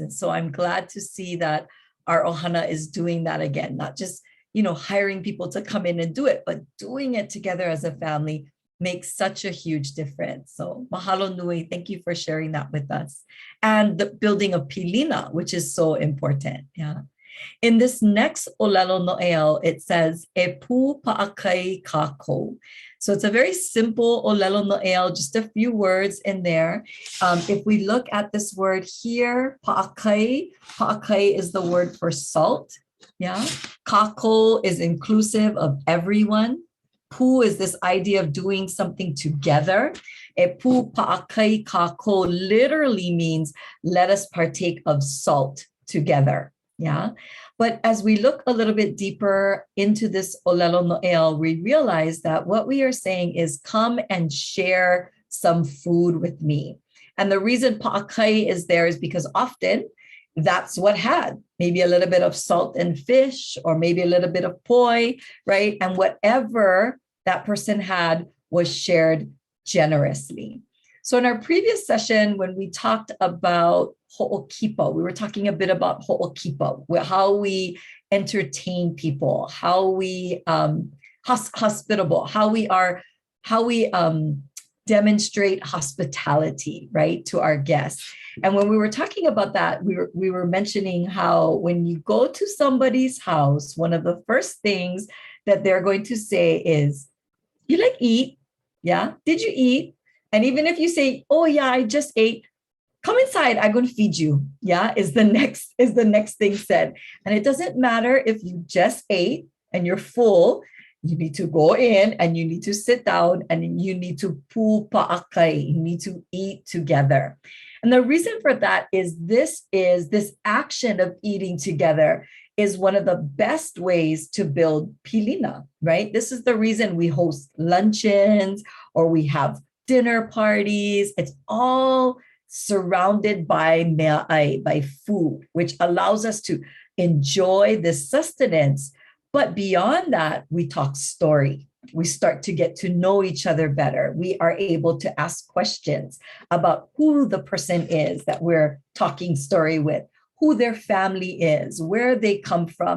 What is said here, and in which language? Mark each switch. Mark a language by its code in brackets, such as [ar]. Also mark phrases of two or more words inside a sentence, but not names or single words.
[en] And so I'm glad to see that our ohana is doing that again, not just, you know, hiring people to come in and do it, but doing it together as a family makes such a huge difference. So [haw] mahalo nui, [en] thank you for sharing that with us. And the building of Pilina, which is so important. Yeah. In this next [haw] ʻŌlelo Noʻeau, [en] it says, [haw] e pū paʻakai kākou. [en] So it's a very simple [haw] ʻŌlelo Noʻeau, [en] just a few words in there. If we look at this word here, paʻakai is the word for salt. Yeah, kākou is inclusive of everyone. Pū is this idea of doing something together. [haw] E pū paʻakai kākou [en] literally means let us partake of salt together. Yeah, but as we look a little bit deeper into this [haw] ʻŌlelo Noʻeau, [en] we realize that what we are saying is come and share some food with me. And the reason paʻakai is there is because often that's what had maybe a little bit of salt and fish, or maybe a little bit of poi, right? And whatever that person had was shared generously. So in our previous session, when we talked about hoʻokipa, we were talking a bit about hoʻokipa, how we entertain people, how we hospitable, how we demonstrate hospitality, right, to our guests. And when we were talking about that, we were mentioning how when you go to somebody's house, one of the first things that they're going to say is, "You like eat? Yeah, did you eat?" And even if you say, "Oh yeah, I just ate," come inside, I'm going to feed you. Yeah, is the next thing said. And it doesn't matter if you just ate and you're full, you need to go in and you need to sit down and you need to [haw] pū paʻakai, [en] you need to eat together. And the reason for that is this action of eating together is one of the best ways to build pilina, right? This is the reason we host luncheons or we have dinner parties. It's all surrounded by meaʻai, by food, which allows us to enjoy this sustenance. But beyond that, we talk story. We start to get to know each other better. We are able to ask questions about who the person is that we're talking story with, who their family is, where they come from.